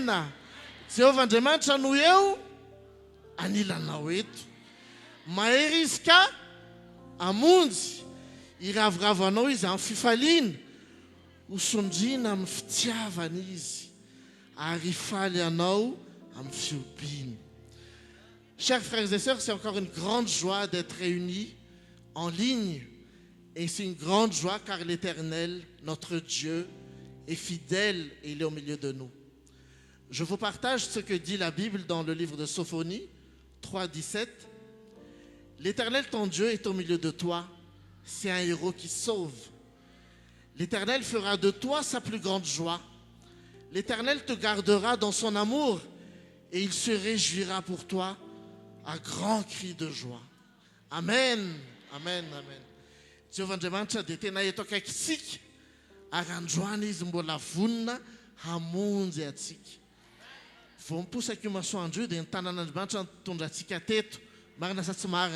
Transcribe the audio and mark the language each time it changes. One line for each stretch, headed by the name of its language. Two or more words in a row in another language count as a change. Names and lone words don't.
Malagasy: Jehovah Andriamanitra no eo anilanao eto. Mahery izy ka amonjy, iravoravo anao izy amin'ny fifaliana, hosondriana amin'ny fitiavana izy, ary faly anao amin'ny fiompiana.
French: Chers frères et sœurs, c'est encore une grande joie d'être réunis en ligne. Et c'est une grande joie car l'Éternel, notre Dieu, est fidèle et il est au milieu de nous. Je vous partage ce que dit la Bible dans le livre de Sophonie 3:17. L'Éternel, ton Dieu, est au milieu de toi. C'est un héros qui sauve. L'Éternel fera de toi sa plus grande joie. L'Éternel te gardera dans son amour et il se réjouira pour toi à grands cris de joie. Amen. Amen. Amen.
Malagasy: Jehovah Andriamanitra dia tena eto akaikitsika ary androany izy mbola vonina hamonjy atsika. Vao miposaka io masoandro io dia ny tanan'Andriamanitra mitondra atsika teto, marina sa tsy marina.